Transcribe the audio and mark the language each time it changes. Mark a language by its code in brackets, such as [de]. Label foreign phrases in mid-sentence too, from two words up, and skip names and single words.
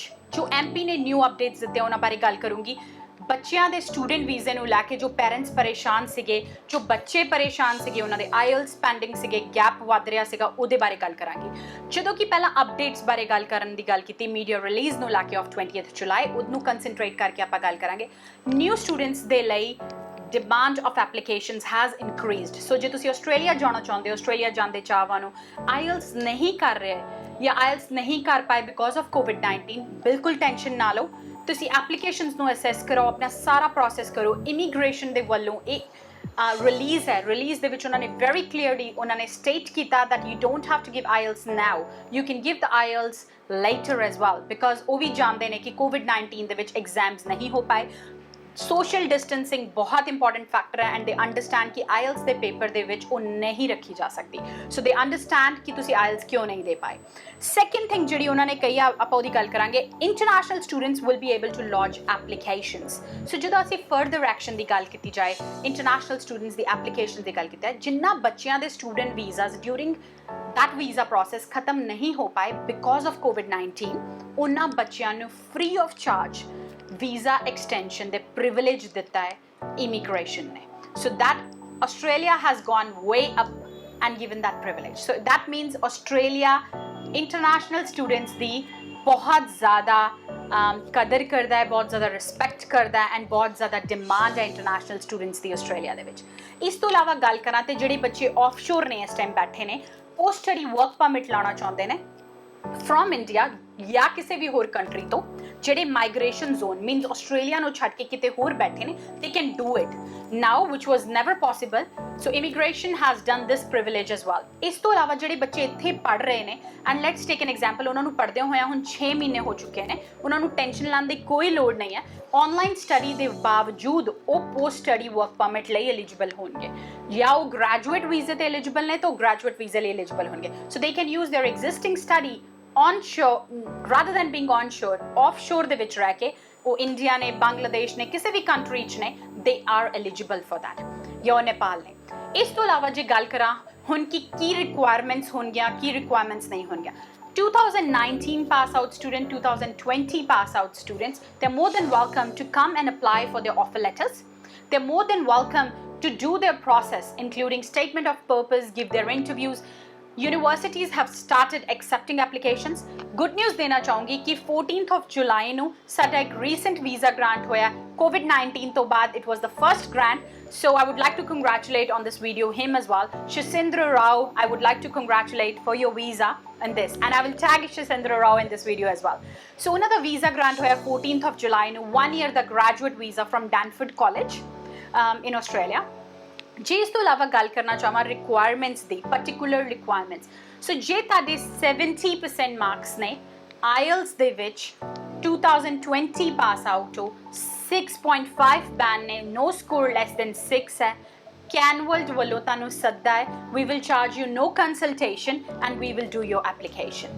[pa] ਜੋ ਐਮਪੀ ਨੇ [en] new updates [pa] ਦਿੱਤੇ ਉਹਨਾਂ ਬਾਰੇ ਗੱਲ ਕਰੂੰਗੀ। ਬੱਚਿਆਂ ਦੇ [en] student visa [pa] ਨੂੰ ਲੈ ਕੇ ਜੋ ਪੈਰੈਂਟਸ ਪਰੇਸ਼ਾਨ ਸੀਗੇ, ਜੋ ਬੱਚੇ ਪਰੇਸ਼ਾਨ ਸੀਗੇ, ਉਹਨਾਂ ਦੇ ਆਇਲਸ ਪੈਂਡਿੰਗ ਸੀਗੇ, ਗੈਪ ਵੱਧ ਰਿਹਾ ਸੀਗਾ, ਉਹਦੇ ਬਾਰੇ ਗੱਲ ਕਰਾਂਗੇ। ਜਦੋਂ ਕਿ ਪਹਿਲਾਂ ਅਪਡੇਟਸ ਬਾਰੇ ਗੱਲ ਕਰਨ ਦੀ ਗੱਲ ਕੀਤੀ, [en] media release [pa] ਨੂੰ ਲੈ ਕੇ ਆਫ 20th July, ਉਹਨੂੰ ਕੰਸੈਂਟਰੇਟ ਕਰਕੇ ਆਪਾਂ ਗੱਲ ਕਰਾਂਗੇ। [en] new students [pa] ਦੇ ਲਈ [en] demand of applications has increased. [pa] So ਜੇ ਤੁਸੀਂ ਆਸਟ੍ਰੇਲੀਆ ਜਾਣਾ ਚਾਹੁੰਦੇ ਹੋ, ਆਸਟ੍ਰੇਲੀਆ ਜਾਂਦੇ ਚਾਹਵਾਂ ਨੂੰ ਆਇਲਸ ਨਹੀਂ ਕਰ ਰਹੇ ਜਾਂ ਆਇਲਸ ਨਹੀਂ ਕਰ ਪਾਏ [en] because of [pa] COVID-19, ਬਿਲਕੁਲ ਟੈਨਸ਼ਨ ਨਾ ਲਓ। ਤੁਸੀਂ ਐਪਲੀਕੇਸ਼ਨਸ ਨੂੰ ਅਸੈਸ ਕਰੋ, ਆਪਣਾ ਸਾਰਾ ਪ੍ਰੋਸੈਸ ਕਰੋ। ਇਮੀਗ੍ਰੇਸ਼ਨ ਦੇ ਵੱਲੋਂ ਇਹ ਰਿਲੀਜ਼ ਹੈ। ਰਿਲੀਜ਼ ਦੇ ਵਿੱਚ ਉਹਨਾਂ ਨੇ [en] very clearly [pa] ਉਹਨਾਂ ਨੇ ਸਟੇਟ ਕੀਤਾ [en] that you don't have to give IELTS now, you can give the IELTS later as well, because [pa] ਉਹ ਵੀ ਜਾਣਦੇ ਨੇ ਕਿ COVID-19 ਦੇ ਵਿੱਚ ਐਗਜ਼ਾਮਸ ਨਹੀਂ ਹੋ ਪਾਏ। [en] social distancing [pa] ਬਹੁਤ [en] important factor [pa] ਹੈ [en] and they understand [pa] ਕਿ ਆਇਲਸ ਦੇ ਪੇਪਰ ਦੇ ਵਿੱਚ ਉਹ ਨਹੀਂ ਰੱਖੀ ਜਾ ਸਕਦੀ। [en] so they understand [pa] ਕਿ ਤੁਸੀਂ ਆਇਲਸ ਕਿਉਂ ਨਹੀਂ ਦੇ ਪਾਏ। [en] second thing [pa] ਜਿਹੜੀ ਉਹਨਾਂ ਨੇ ਕਹੀ ਆ, ਆਪਾਂ ਉਹਦੀ ਗੱਲ ਕਰਾਂਗੇ। [en] international students will be able to launch applications. [pa] ਸੋ ਜਦੋਂ ਅਸੀਂ [en] further action [pa] ਦੀ ਗੱਲ ਕੀਤੀ ਜਾਏ, [en] international students [pa] ਦੀ ਐਪਲੀਕੇਸ਼ਨ ਦੀ ਗੱਲ ਕੀਤੀ ਹੈ, ਜਿਨ੍ਹਾਂ ਬੱਚਿਆਂ ਦੇ [en] student visas during that visa process [pa] ਖਤਮ ਨਹੀਂ ਹੋ ਪਾਏ [en] because of COVID-19, [pa] ਉਹਨਾਂ ਬੱਚਿਆਂ ਨੂੰ [en] free of charge visa extension [pa] ਦੇ privilege ਦਿੱਤਾ ਹੈ immigration ਨੇ। [en] So that Australia has gone way up and given that privilege. So that means Australia international students [pa] ਦੀ ਬਹੁਤ ਜ਼ਿਆਦਾ ਕਦਰ ਕਰਦਾ ਹੈ, ਬਹੁਤ ਜ਼ਿਆਦਾ ਰਿਸਪੈਕਟ ਕਰਦਾ ਹੈ ਐਂਡ ਬਹੁਤ ਜ਼ਿਆਦਾ ਡਿਮਾਂਡ ਹੈ [en] international students [pa] ਦੀ ਆਸਟ੍ਰੇਲੀਆ ਦੇ ਵਿੱਚ। ਇਸ ਤੋਂ ਇਲਾਵਾ ਗੱਲ ਕਰਾਂ ਤੇ ਜਿਹੜੇ ਬੱਚੇ ਆਫਸ਼ੋਰ ਨੇ ਇਸ ਟਾਈਮ ਬੈਠੇ ਨੇ, [en] post study work permit [pa] ਲਾਉਣਾ ਚਾਹੁੰਦੇ ਨੇ [en] from India [pa] ਜਾਂ ਕਿਸੇ ਵੀ ਹੋਰ ਕੰਟਰੀ ਤੋਂ, ਜਿਹੜੇ [en] migration zone means [pa] ਆਸਟ੍ਰੇਲੀਆ ਨੂੰ ਛੱਡ ਕੇ ਕਿਤੇ ਹੋਰ ਬੈਠੇ ਨੇ, [en] they can do it now, which was never possible. So immigration has done this privilege as well. [pa] ਇਸ ਤੋਂ ਇਲਾਵਾ ਜਿਹੜੇ ਬੱਚੇ ਇੱਥੇ ਪੜ੍ਹ ਰਹੇ ਨੇ [en] and let's take an example, [pa] ਉਹਨਾਂ ਨੂੰ ਪੜ੍ਹਦਿਆਂ ਹੋਇਆਂ ਹੁਣ 6 ਮਹੀਨੇ ਹੋ ਚੁੱਕੇ ਨੇ, ਉਹਨਾਂ ਨੂੰ ਟੈਨਸ਼ਨ ਲੈਣ ਦੀ ਕੋਈ ਲੋੜ ਨਹੀਂ ਹੈ। [en] online study [pa] ਦੇ ਬਾਵਜੂਦ ਉਹ [en] post study work permit [pa] ਲਈ ਐਲੀਜੀਬਲ ਹੋਣਗੇ, ਜਾਂ ਉਹ [en] graduate visa [pa] ਤੇ ਐਲੀਜੀਬਲ ਨੇ ਤਾਂ ਉਹ [en] graduate visa [pa] ਲਈ ਐਲੀਜੀਬਲ ਹੋਣਗੇ। [en] so they can use their existing study onshore rather than being onshore, offshore [pa] ਦੇ ਵਿੱਚ ਰਹਿ ਕੇ ਉਹ ਇੰਡੀਆ ਨੇ, ਬੰਗਲਾਦੇਸ਼ ਨੇ, ਕਿਸੇ ਵੀ ਕੰਟਰੀ 'ਚ ਨੇ, [en] they are eligible for that, [pa] ਜਾਂ ਨੇਪਾਲ ਨੇ। ਇਸ ਤੋਂ ਇਲਾਵਾ ਜੇ ਗੱਲ ਕਰਾਂ ਹੁਣ ਕਿ ਕੀ ਰਿਕੁਆਇਰਮੈਂਟਸ ਹੋਣਗੀਆਂ, ਕੀ ਰਿਕੁਆਇਰਮੈਂਟਸ ਨਹੀਂ ਹੋਣਗੀਆਂ। [en] 2019 pass out student, 2020 pass out students, they're more than welcome to come and apply for their offer letters. They're more than welcome to do their process, including statement of purpose, give their interviews. Universities have started accepting applications. Good news [pa] ਦੇਣਾ ਚਾਹੂੰਗੀ ਕਿ 14th of July ਨੂੰ ਸਾਡਾ ਇੱਕ [en] recent visa grant [pa] ਹੋਇਆ COVID-19 ਤੋਂ ਬਾਅਦ। [en] It was the first grant, so I would like to congratulate on this video him as well, Shasindra Rao. I would like to congratulate for your visa and this, and I will tag Shasindra Rao in this video as well. [pa] So ਉਹਨਾਂ ਦਾ [en] visa grant [pa] ਹੋਇਆ 14th of July ਨੂੰ, 1 year ਦਾ [en] graduate visa from Danford College in Australia. [pa] ਜੇ ਇਸ ਤੋਂ ਇਲਾਵਾ ਗੱਲ ਕਰਨਾ ਚਾਹਾਂ ਰਿਕੁਆਇਰਮੈਂਟਸ ਦੀ, [en] particular requirements, [pa] ਸੋ ਜੇ ਤੁਹਾਡੇ 70% ਮਾਰਕਸ ਨੇ ਆਇਲਸ ਦੇ ਵਿੱਚ, 2020 [en] pass out [pa] ਹੋ, 6.5 ਬੈਂਡ ਨੇ, [en] no score less than 6 [pa] ਹੈ, ਕੈਨਵਲਡ ਵੱਲੋਂ ਤੁਹਾਨੂੰ ਸੱਦਾ ਹੈ, [en] we will charge you no consultation and we will do your application.